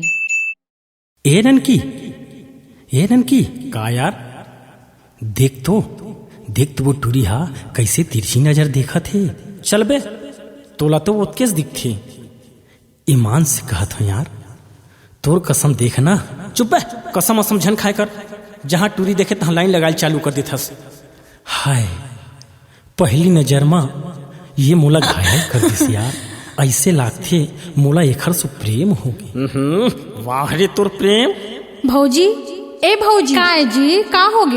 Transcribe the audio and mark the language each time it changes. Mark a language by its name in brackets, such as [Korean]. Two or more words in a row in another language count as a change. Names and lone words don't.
[Chhattisgarhi] ए ननकी का यार, देख तो वो टूरिहा कैसे तिरछी नजर देखा थे। चल बे, तोला तो वो केस दिखती। ईमान से कहत हो यार, तोर कसम देखना। चुप बे, कसम असम झन खाए कर। जहां टूरी देखे तहां लाइन लगाल चालू कर देथस। हाय, पहली नजर में ये मोला घायल कर दिस यार। ऐसे लागथे मोला एखर से प्रेम होगी। वाह रे तोर प्रेम। भौजी, ए भौजी, का है जी, का होगे?